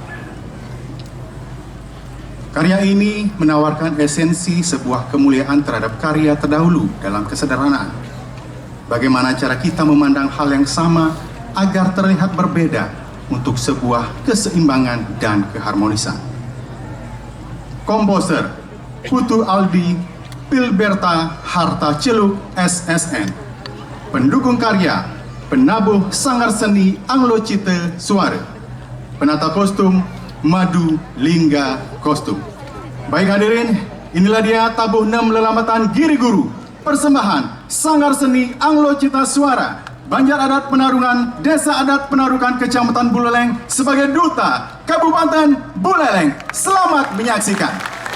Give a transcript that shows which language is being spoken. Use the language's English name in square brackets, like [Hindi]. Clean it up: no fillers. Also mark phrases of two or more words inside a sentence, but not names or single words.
[Indonesian] Karya ini menawarkan esensi sebuah kemuliaan terhadap karya terdahulu dalam kesederhanaan. Bagaimana cara kita memandang hal yang sama agar terlihat berbeda untuk sebuah keseimbangan dan keharmonisan. Komposer Putu Aldi Pilberta Harta Celuk SSN. Pendukung karya penabuh Sanggar Seni Anglo Cite Suara. Penata kostum Madu Lingga Kostum. Baik hadirin, inilah dia Tabuh Nem Lelambatan Giri Guru, persembahan Sanggar Seni Anglo Cita Suara, Banjar Adat Penarungan, Desa Adat Penarukan Kecamatan Buleleng sebagai Duta Kabupaten Buleleng. Selamat menyaksikan.